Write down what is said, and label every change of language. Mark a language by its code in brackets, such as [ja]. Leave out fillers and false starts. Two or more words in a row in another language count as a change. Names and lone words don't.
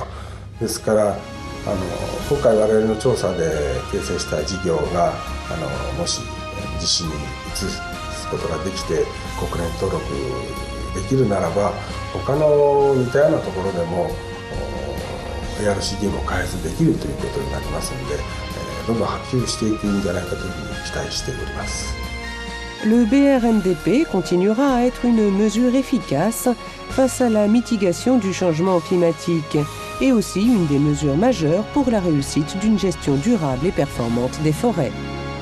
[ja] ですから今回我々の調査で形成した事業がもし実施に移すことができて国連登録できるならば他の似たようなところでもARCDM を開発できるということになりますので、どんどん波及していくんじゃないかというふうに期待しております。 [fr] Le BRMDP continuera à être une mesure efficace face à la mitigation du changement climatique et aussi une des mesures majeures pour la réussite d'une gestion durable et performante des forêts.